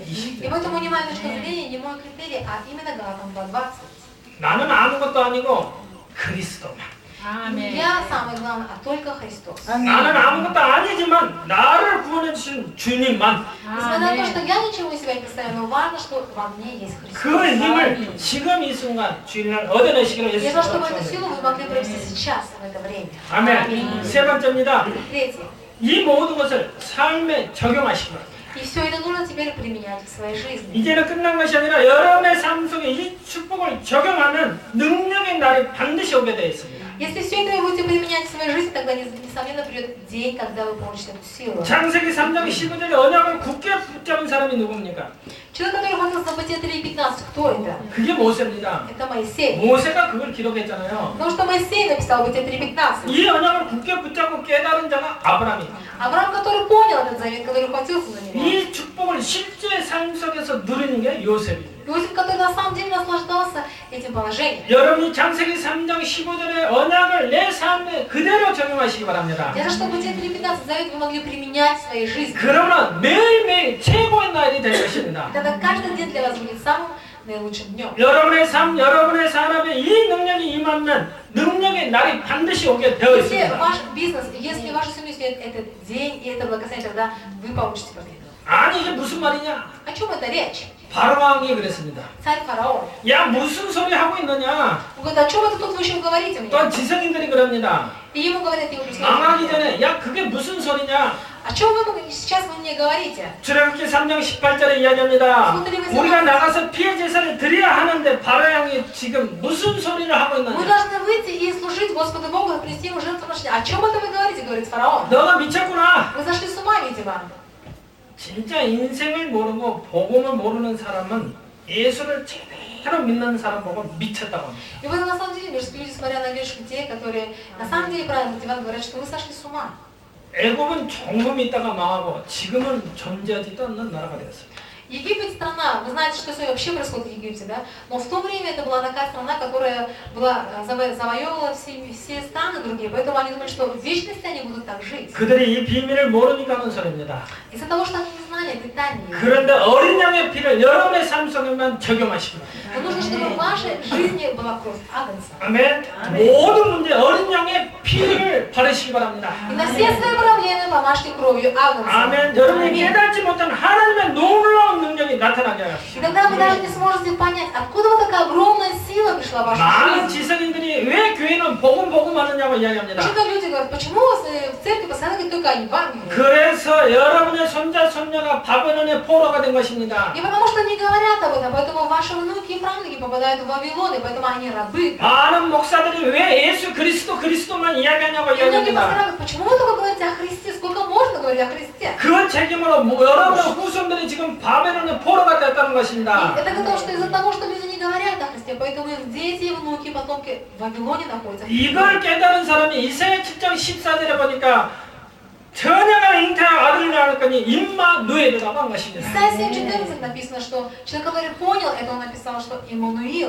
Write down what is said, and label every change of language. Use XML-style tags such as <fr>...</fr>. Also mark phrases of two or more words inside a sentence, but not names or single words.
<ru>И</ru> <ko>20절.</ko> <ru>поэтому не моя точка зрения, не мой критерий, а именно Галатам 2:20.</ru> <ko>나는 아무것도 아니고 그리스도만.</ko> <ru>Я самый главный, а только Христос.</ru> <ko>나는 아무것도 아니지만 나를 구원해 주신 주님만</ko> <ru>Несмотря на то, что я ничего из себя не представляю, но важно, что во мне есть Христос.</ru> <ko>그 힘을 지금 이 순간 주일날 얻어내시기로</ko> <ru>Я желаю, чтобы</ru> <ko>예수님으로</ko> <ru>эту силу вы могли приобрести сейчас, в это время.</ru> <ko>아멘. 세 번째입니다.</ko> <ru>Третье.</ru> <ko>이 모든 것을 삶에 적용하시기 바랍니다.</ko> <ru>И все это нужно теперь применять в своей жизни.</ru> <ko>이제는 끝난 것이 아니라 여러분의 삶 속에 이 축복을 적용하면 능력의 날이 반드시 오게 되어 있습니다.</ko> <ru>Если все это вы будете применять в своей жизни, тогда несомненно придет день, когда вы получите эту силу.</ru> <ko>창세기 3장 15절에 언약을 굳게 붙잡은 사람이 누굽니까?</ko> <ru>Человек, который хватился за Бытие 3:15, кто это?</ru> <ko>그게 모세입니다.</ko> <ru>Это Моисей.</ru> <ko>모세가 그걸 기록했잖아요.</ko> <ru>Потому что Моисей написал Бытие 3:15.</ru> <ko>이 언약을 굳게 붙잡고 깨달은 자가 아브라함이에요.</ko> <ru>Авраам, который понял этот завет, который хватился за него.</ru> <ko>이 축복을 실제 삶 속에서 누리는 게 요셉입니다.</ko> <ru>Иосиф, который на самом деле наслаждался этим положением.</ru> <ko>여러분이 창세기 3장 15절의 언약을 내 삶에 그대로 적용하시기 바랍니다.</ko> <ru>Я же, чтобы Бытие 3:15 завет вы могли применять в своей жизни.</ru> <ko>그러면 매일매일 최고의 날이 될 것입니다.</ko> <ru>Тогда каждый день для вас будет самым наилучшим днем.</ru> <ko>여러분의 삶, 여러분의 산업에 이 능력이 임하면 능력의 날이 반드시 오게 되어</ko> <ru>Если</ru> <ko>있습니다.</ko> <ru>ваш бизнес, если ваша семья свет этот день и это благословение, тогда вы получите победу.</ru> <ko>아니 이게 무슨 말이냐?</ko> <ru>О чем это речь?</ru> <ko>바로왕이 그랬습니다.</ko> <ru>Царь фараон.</ru> <ko>야 무슨 소리 하고 있느냐?</ko> <ru>Он говорит, о чем это тут вы еще говорите мне?</ru> <ko>또 지성인들이 그럽니다.</ko> <ru>И ему говорят его друзья.</ru> <ko>망하기 전에 야 그게 무슨 소리냐?</ko> <ru>О чем сейчас вы мне говорите?</ru> <ko>출애굽기 3장 18절에 이야기합니다. 우리가 나가서 피해 제사를 드려야 하는데 바로양이 지금 무슨 소리를 하고</ko> <ru>Мы</ru> <ko>있느냐?</ko> <ru>должны выйти и служить Господу Богу, принести ему жертвоприношение. О чем это вы говорите, говорит фараон?</ru> <ko>너가 미쳤구나.</ko> <ru>Вы зашли с ума, видимо.</ru> <ko>진짜 인생을 모르고 복음을 모르는 사람은 예수를 제대로 믿는 사람 보고 미쳤다고 합니다.</ko> <ru>И вы на самом деле, люди, смотря на верующих людей, которые на самом деле правильно мотиват, говорят, что вы сошли с ума.</ru> <ko>애굽은 종음이 있다가 망하고 지금은 존재하지도 않는 나라가 되었어요.</ko> <ru>Египет страна, вы знаете, что сегодня вообще происходит в Египте, да? Но в то время это была такая страна, которая была, завоевывала все страны другие, поэтому они думали, что в вечности они будут так жить.</ru> <ko>그들이 이 비밀을 모르니까 하는 소리입니다.</ko> <ru>Из-за того, что они не знали этой тайны.</ru> <ko>그런데 어린 양의 피를 여러분의 삶 속에만 적용하시기 바랍니다.</ko> <ru>Но нужно, чтобы в вашей жизни была кровь Агнца.</ru> <ko>아멘. 모든 문제 어린 양의 피를 바르시기 바랍니다.</ko> <ru>И на все свои проблемы помажьте кровью Агнца.</ru> <ko>아멘. 여러분이 깨닫지 못한 하나님의 놀라운 능력이 나타나게 하십시오.</ko> <ru>И тогда вы даже не сможете понять, откуда вот такая огромная сила пришла в вашу</ru> <ko>많은</ko> <ru>жизнь.</ru> <ko>지성인들이 왜 교회는 복음 하느냐고 이야기합니다.</ko> <ru>Почему люди говорят, почему у вас в церкви постоянно говорят только о Евангелии?</ru> <ko>그래서 여러분의 손자 손녀가 바벨론의 포로가 된 것입니다.</ko> <ru>И потому что не говорят об этом, поэтому ваши внуки и правнуки попадают в Вавилон, и поэтому они рабы.</ru> <ko>많은 목사들이 왜 예수 그리스도만 이야기하냐고</ko> <ru>И многие</ru> <ko>이야기합니다.</ko> <ru>пасторы говорят, почему вы только говорите о Христе? Сколько можно говорить о Христе?</ru> <ko>그 책임으로 여러분의 후손들이 지금 바벨론의 포로가 됐다는 것입니다.</ko> <ru>И это потому, что из-за того, что люди не говорят о Христе, поэтому их дети, внуки, потомки в Вавилоне находятся.</ru> <ko>이걸 깨달은 사람이 이사야 7장 14절에 보니까 처녀가 잉태한 아들을 낳을 거니 임마누엘이라고 한 것입니다.</ko> <ru>Исайя 7:14 написано, что человек, который понял это, он написал, что Иммануил.</ru>